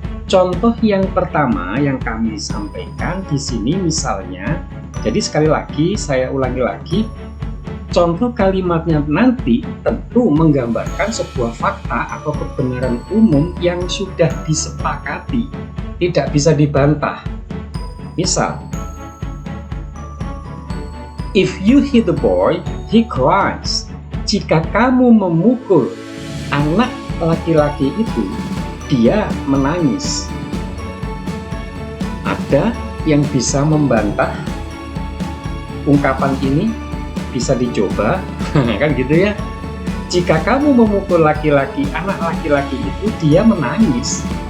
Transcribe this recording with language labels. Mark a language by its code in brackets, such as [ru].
[id] Contoh yang pertama yang kami sampaikan di sini misalnya, jadi sekali lagi saya ulangi lagi, contoh kalimatnya nanti tentu menggambarkan sebuah fakta atau kebenaran umum yang sudah disepakati, tidak bisa dibantah. Misal, [en] if you hit the boy, he cries. [id] Jika kamu memukul anak laki-laki itu, dia menangis. Ada yang bisa membantah ungkapan ini? Bisa dicoba, kan gitu ya. Jika kamu memukul laki-laki, anak laki-laki itu, dia menangis.